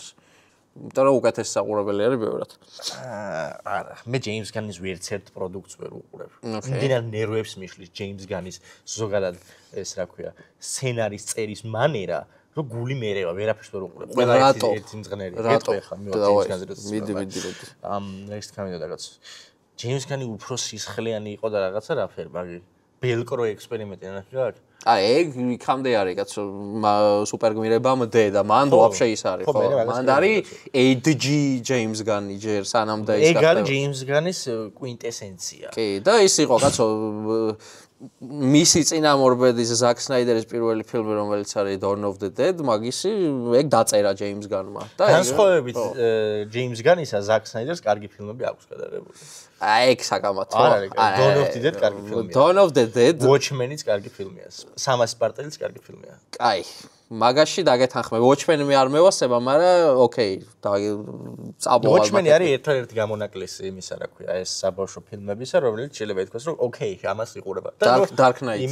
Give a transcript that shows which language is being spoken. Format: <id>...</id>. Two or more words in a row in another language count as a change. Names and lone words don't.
<ka>იმიტომ რომ უკეთესი საყურებელი არის ბევრად. არა, მე James Gunn-ის ვერცერთ პროდუქტს ვერ უყურებ. იმდენად ნერვებს მიშლის James Gunn-ის ზოგადად ეს რა ქვია, სცენარის წერის მანერა, რომ გული მერევა, ვერაფერს ვერ უყურებ. ყველა ერთი მძღნელი. რატო? James Gunn-ზე მიდი.</ka> <en>next coming-</en> <ka>და რაღაც. James Gunn-ი უფრო სისხლიანი იყო და რაღაცა რა ფერ, მაგი ბელკრო ექსპერიმენტი ნახე გაქვს. აი, ეგ იქამდე არის, კაცო, სუპერგმირებამდე და მან ვაფშე ის არის, ხო? მან არის ADG James Gunn-ი ჯერ სანამდე ის გახდა. ეგ არის James Gunn-ის კვინტესენცია. კი, და ის იყო, კაცო, მისი წინამორბედის Zack Snyder-ის პირველი ფილმი, რომელიც არის Dawn of the Dead, მაგისი ეგ დაწერა James Gunn-მა. და განსხვავებით James Gunn-ისა Zack Snyder-ს კარგი ფილმები აქვს გადაღებული. აი, ეგ საკამათო. Dawn of the Dead კარგი ფილმია. Dawn of the Dead Watchmen-იც კარგი ფილმია. 300 სპარტელიც კარგი ფილმია. აი, მაგაში დაგეთანხმე. Watchmen-ი არ მევასება, მაგრამ ოკეი, წაბოლა. Watchmen-ი არის ერთადერთი გამონაკლისი იმისა, რა ქვია, ეს საბავშვო ფილმებისა, რომელიც შეიძლება ითქვას, რომ ოკეი, ამას იყურება. Dark Knight.</ka>